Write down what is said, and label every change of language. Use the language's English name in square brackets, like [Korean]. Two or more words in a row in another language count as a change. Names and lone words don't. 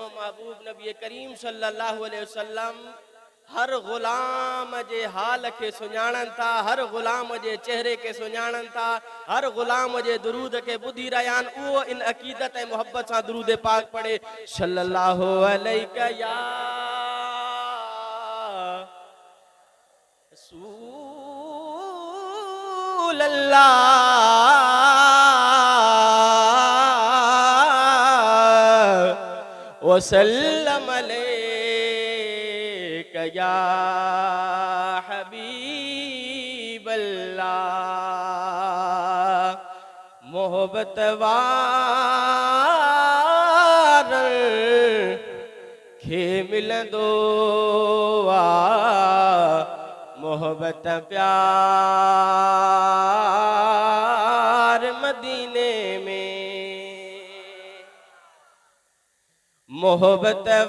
[Sindhi] महबूब नबी करीम [Arabic] صلى الله عليه وسلم [Sindhi] हर ग़ुलाम जे हाल के सुञाणन था हर ग़ुलाम जे चेहरे के सुञाणन था हर ग़ुलाम जे दुरूद के ॿुधी रहिया आहिनि उहो इन अक़ीदत ऐं मोहब्बत सां दुरूद पाक पढ़े [Arabic] صلى الله عليه يا رسول الله وسلم عليك يا حبيب الله [Sindhi] मोहब्बत वार खे मिलंदो आ मोहब्बत प्यार मदीने में मोहब्बत